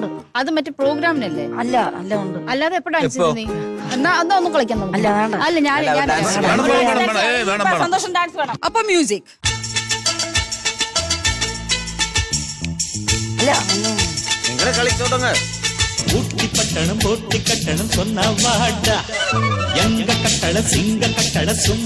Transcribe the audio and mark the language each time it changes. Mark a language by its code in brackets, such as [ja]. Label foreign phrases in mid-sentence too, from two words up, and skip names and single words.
[ml] അത് മറ്റേ പ്രോഗ്രാമിനല്ലേ? അല്ല ഉണ്ട്. അല്ലാതെ എപ്പോ ഡാൻസ് ചെയ്തു നീ? എന്നാ ഒന്ന് കളിക്കാൻ നമുക്ക്. അല്ല, വേണ്ട. അല്ല ഞാൻ വേണം. സന്തോഷം ഡാൻസ് വേണം. അപ്പൊ മ്യൂസിക്. അല്ല, നിങ്ങൾ കളിച്ചോടങ്ങ്. [ta] ஊட்டி பட்டணம் போட்டி கட்டணம் சொன்ன வாடா எங்க கட்டள சிங்க கட்டள சும்மா